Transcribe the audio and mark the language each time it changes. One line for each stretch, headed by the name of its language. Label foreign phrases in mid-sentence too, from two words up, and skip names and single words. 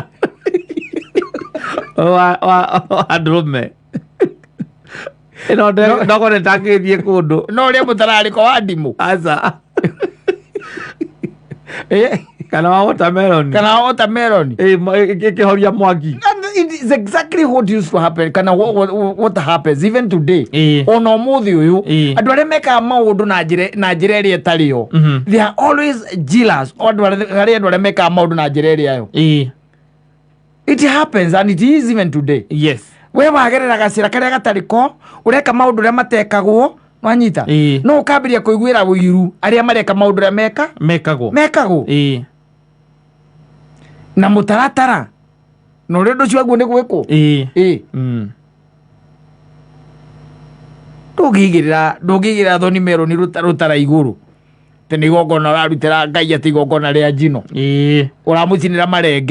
Kikuyu: wa ndũrũme ndogone takĩthiĩ kũndũ no ũrĩa mũtararĩko wa ndimũ aca kana wa watermelon ĩkĩhoria mwaki.
English: It's exactly what used to happen
Kikuyu: kana
English: what happens even today
Kikuyu: ona ũmũthĩ ũyũ andũ arĩa mekaga maũndũ na njĩra ĩrĩa ĩtarĩ yo
English: they are always jealous
Kikuyu: harĩ andũ arĩa mekaga maũndũ na njĩra ĩrĩa yo.
English: It happens and it is even today.
Kikuyu: We wagerera gacĩra karĩa gatarĩ ko ũreka maũndũ ũrĩa matekagwo wanyita no ũkambĩrĩria kũiguĩra ũiru arĩa mareka maũndũ ũrĩa mekagwo na mũtaratara na ũrĩa ũndũ ũcio waguo nĩ gwĩkwo ndũngĩigĩrĩra
English: thorny melon
Kikuyu: rũtara igũrũ tene igongona ũrarutĩra Ngai atĩ igongona rĩa njino ũramũcinĩra marenge